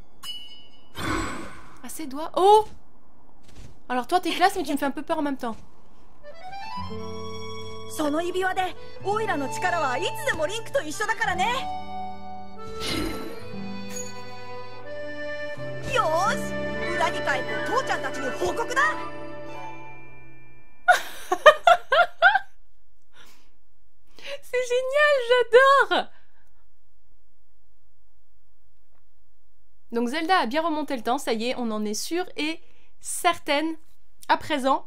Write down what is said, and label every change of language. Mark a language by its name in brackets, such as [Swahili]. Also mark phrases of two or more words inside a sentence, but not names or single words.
[French] À ses doigts? Oh! Alors toi t'es classe mais tu me fais un peu peur en même temps. [Japanese] その指輪でオイラの力はいつでもリンクと一緒だからね。よーし、裏に帰って父ちゃんたちに報告だ。 [French] C'est génial, j'adore! Donc Zelda a bien remonté le temps, ça y est, on en est sûre et certaine à présent.